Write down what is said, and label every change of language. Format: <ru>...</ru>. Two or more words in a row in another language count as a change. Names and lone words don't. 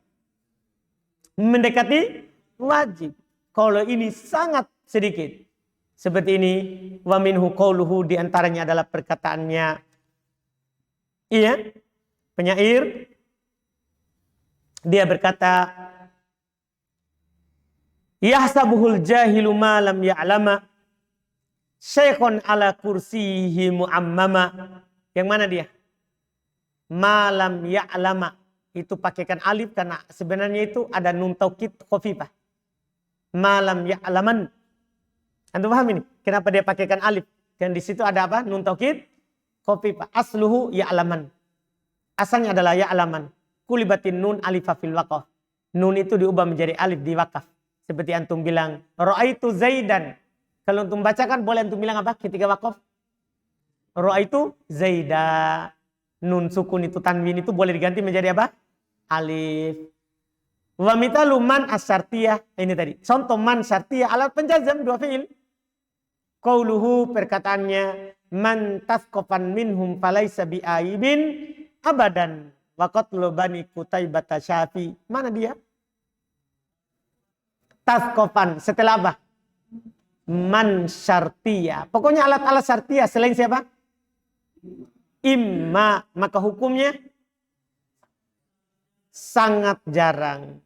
<id>Mendekati wajib. Kalau ini sangat sedikit. Seperti ini,</id> <ar>ومنه قوله,</ar> <id>di antaranya adalah perkataannya penyair. Dia berkata,</id> <ar>يحسبه الجاهل ما لم يعلما شيخا على كرسيه معمما.</ar> <id>Yang mana dia?</id> <ar>ما لم يعلما.</ar> <id>Itu pakaikan alif karena sebenarnya itu ada</id> <ar>نون توكيد خفيفة. ما لم يعلمن.</ar> <id>Antum paham ini? Kenapa dia pakaikan alif? Dan di situ ada apa?</id> <ar>نون توكيد خفيفة. أصله يعلمن.</ar> <id>Asalnya adalah ya'laman.</id> <ar>قلبت النون ألفا في الوقف.</ar> <id>Nun itu diubah menjadi alif di wakaf. Seperti antum bilang,</id> <ar>رأيت زيدا.</ar> <id>Kalau antum bacakan boleh antum bilang apa ketika wakaf?</id> <ar>رأيت زيدا.</ar> <id>Nun sukun itu tanwin itu boleh diganti menjadi apa? Alif.</id> <ar>ومثال من الشرطية.</ar> <id>Ini tadi. Contoh</id> <ar>من الشرطية</ar> <id>alat penjazam dua fi'il. Qauluhu, perkataannya,</id> <ar>من تثقفن منهم فليس بعائب أبدا. وقتل بني قتيبة شافي.</ar> <id>Mana dia? Tasqafan. Setelah apa?</id> <ar>من الشرطية.</ar> <id>Pokoknya alat-alat syartiyah selain siapa? Imma. Maka hukumnya sangat jarang.</id>